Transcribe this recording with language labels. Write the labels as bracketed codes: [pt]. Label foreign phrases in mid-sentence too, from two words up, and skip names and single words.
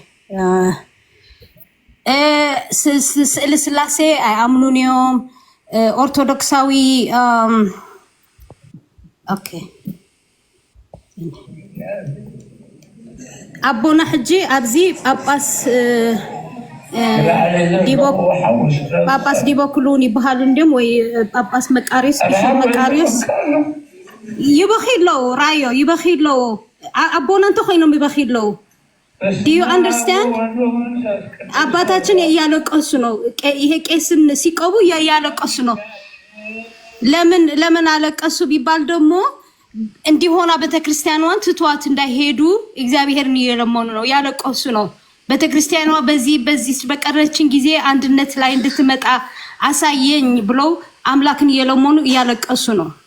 [ti] ስእሊ ስላሴ ኣይኣምኑን እዮም ኦርቶዶክሳዊ ኦኬ ኣቦና ሕጂ ኣብዚ ጳጳስ ዲቦክሉን ይበሃሉ እንዲኦም ወይ ጳጳስ መቃሪስ ቢሾፕ መቃሪስ ይበኺለው ራዮ ይበኺለው ኣቦና እንተ ኮይኖም ይበኺለው [en] Do you understand? [am] አባታችን ያለቀሱ ነው። ይሄ ቄስን ሲቀቡ ያለቀሱ ነው። ለምን አለቀሱ ቢባል ደግሞ እንዲሆና ቤተክርስቲያኗን ትቷት እንዳይሄዱ እግዚአብሔርን እየለመኑ ነው። ያለቀሱ ነው። ቤተክርስቲያኗ በዚህ በቀረችን ጊዜ አንድነት ላይ እንድትመጣ አሳየኝ ብለው አምላክን እየለመኑ እያለቀሱ ነው።